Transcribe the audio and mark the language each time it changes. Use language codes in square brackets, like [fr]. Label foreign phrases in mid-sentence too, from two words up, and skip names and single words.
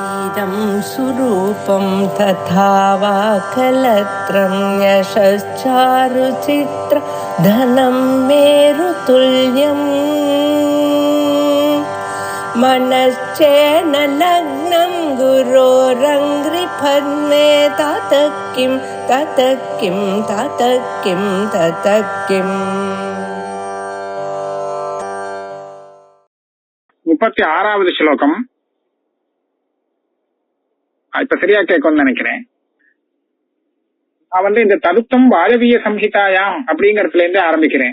[sa] इदं सुरूपं तथा वा कलत्रं यशश्चारुचित्र धनं मेरुतुल्यम् मनश्चेन लग्नं गुरोरङ्घ्रिपद्मे ततः किं ततः किं ततः किं ततः किम् [ta] 36வது ஸ்லோகம். இப்ப சரியா கேட்கும்னு நினைக்கிறேன். நான் இந்த ததுப்தம் வாயவிய சம்ஹிதாயாம் அப்படிங்கறதுல இருந்து ஆரம்பிக்கிறேன்.